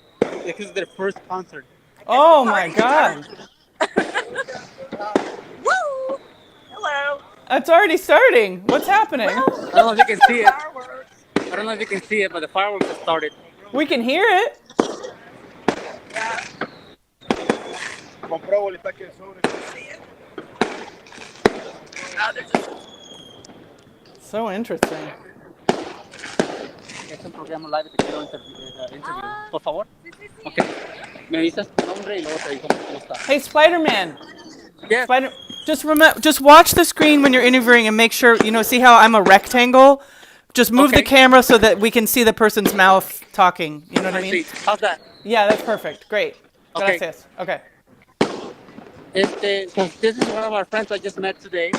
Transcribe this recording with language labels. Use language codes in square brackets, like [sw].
[en] This is their first concert. Oh my God. Woo! Hello. It's already starting. What's happening? I don't know if you can see it. I don't know if you can see it, but the fireworks have started. We can hear it. [es] Compró boleta que sobre. [en] So interesting. [es] Es un programa live que te quiero interview. Por favor. Ok. Me avisas tu nombre y luego te digo cómo está. [en] Hey, Spider-Man. Yes. Just watch the screen when you're interviewing and make sure, see how I'm a rectangle? Just move the Okay. camera so that we can see the person's mouth talking. You know what I mean? See. How's that? Yeah, that's perfect. Great. Okay. [es] Gracias. Okay. [en] So this is one of our friends I just met today.